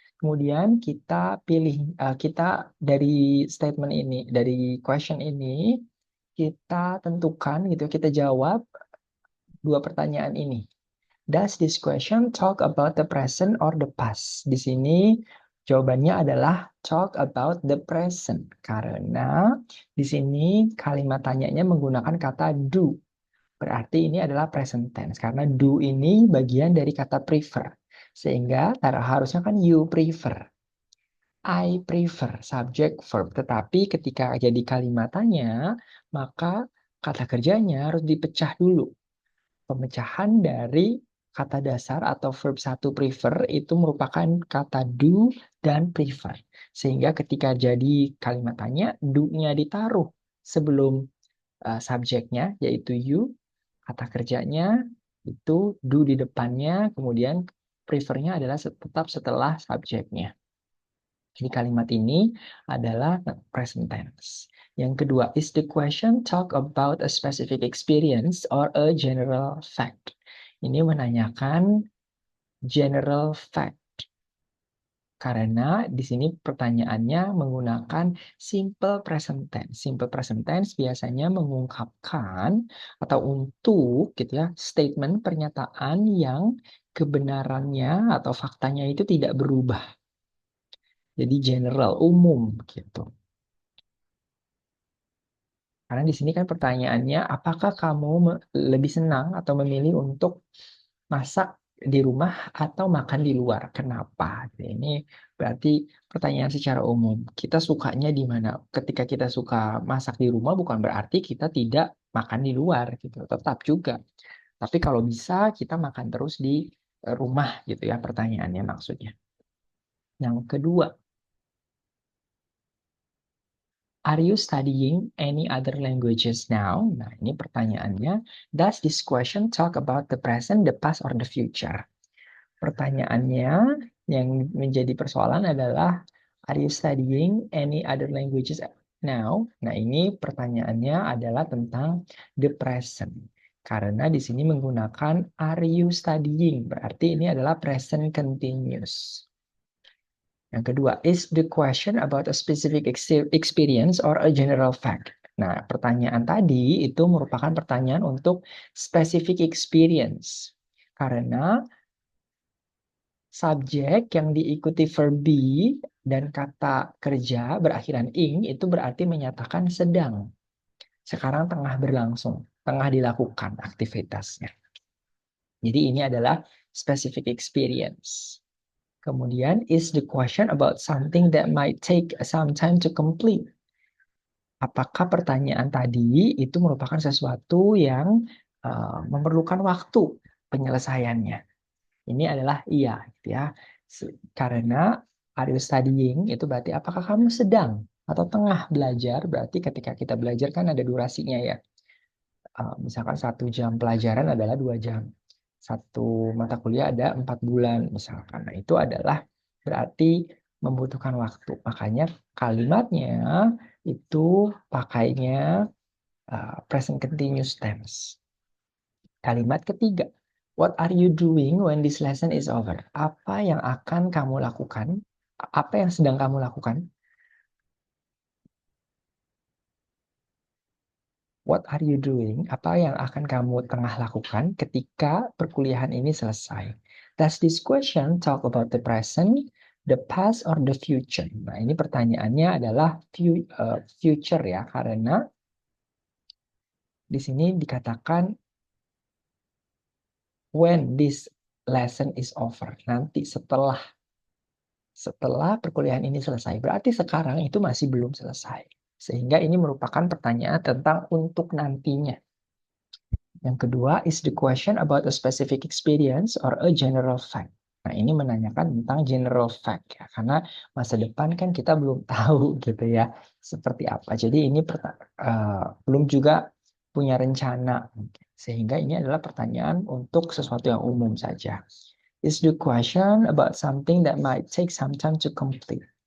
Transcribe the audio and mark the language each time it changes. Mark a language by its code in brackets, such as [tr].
[id] Kemudian kita pilih, kita dari statement ini, dari question ini, kita tentukan gitu, kita jawab dua pertanyaan ini. [en] Does this question talk about the present or the past? [id] Di sini jawabannya adalah [en] talk about the present. [id] Karena di sini kalimat tanyanya menggunakan kata do. Berarti ini adalah present tense. Karena do ini bagian dari kata prefer. Sehingga harusnya kan [en] you prefer. I prefer, subject verb. [id] Tetapi ketika jadi kalimat tanya, maka kata kerjanya harus dipecah dulu. Pemecahan dari kata dasar atau verb satu prefer itu merupakan kata do dan prefer. Sehingga ketika jadi kalimat tanya, do-nya ditaruh sebelum subjeknya, yaitu you. Kata kerjanya itu do di depannya, kemudian prefernya adalah tetap setelah subjeknya. Jadi kalimat ini adalah present tense. Yang kedua, [en] is the question talk about a specific experience or a general fact? [id] Ini menanyakan general fact. Karena di sini pertanyaannya menggunakan simple present tense. Simple present tense biasanya mengungkapkan atau untuk gitu ya, statement pernyataan yang kebenarannya atau faktanya itu tidak berubah. Jadi general, umum gitu. Karena di sini kan pertanyaannya, apakah kamu lebih senang atau memilih untuk masak di rumah atau makan di luar? Kenapa? Ini berarti pertanyaan secara umum. Kita sukanya di mana? Ketika kita suka masak di rumah, bukan berarti kita tidak makan di luar gitu. Tetap juga. Tapi kalau bisa kita makan terus di rumah gitu ya, pertanyaannya maksudnya. Yang kedua, [en] are you studying any other languages now? [id] Nah, ini pertanyaannya. [en] Does this question talk about the present, the past, or the future? [id] Pertanyaannya yang menjadi persoalan adalah [en] Are you studying any other languages now? [id] Nah, ini pertanyaannya adalah tentang the present. Karena di sini menggunakan [en] are you studying, [id] berarti ini adalah present continuous. Yang kedua, [en] is the question about a specific experience or a general fact? [id] Nah, pertanyaan tadi itu merupakan pertanyaan untuk specific experience. Karena subjek yang diikuti verb be dan kata kerja berakhiran ing itu berarti menyatakan sedang. Sekarang tengah berlangsung, tengah dilakukan aktivitasnya. Jadi ini adalah specific experience. [en] Kemudian is the question about something that might take some time to complete. [id] Apakah pertanyaan tadi itu merupakan sesuatu yang memerlukan waktu penyelesaiannya? Ini adalah iya, gitu ya. Karena [en] are you studying [id] itu berarti apakah kamu sedang atau tengah belajar? Berarti ketika kita belajar kan ada durasinya ya. Misalkan 1 jam pelajaran adalah 2 jam. Satu mata kuliah ada 4 bulan misalkan. Nah itu adalah berarti membutuhkan waktu. Makanya kalimatnya itu pakainya present continuous tense. Kalimat ketiga. [en] What are you doing when this lesson is over? [id] Apa yang akan kamu lakukan? Apa yang sedang kamu lakukan? [en] What are you doing? [id] Apa yang akan kamu tengah lakukan ketika perkuliahan ini selesai? [en] Does this question talk about the present, the past, or the future? [id] Nah, ini pertanyaannya adalah future ya, karena di sini dikatakan [en] when this lesson is over. [id] Nanti setelah perkuliahan ini selesai. Berarti sekarang itu masih belum selesai. Sehingga ini merupakan pertanyaan tentang untuk nantinya. Yang kedua, [en] is the question about a specific experience or a general fact? [id] Nah, ini menanyakan tentang general fact ya, karena masa depan kan kita belum tahu gitu ya, seperti apa. Jadi ini belum juga punya rencana, sehingga ini adalah pertanyaan untuk sesuatu yang umum saja. [en] Is the question about something that might take some time to complete?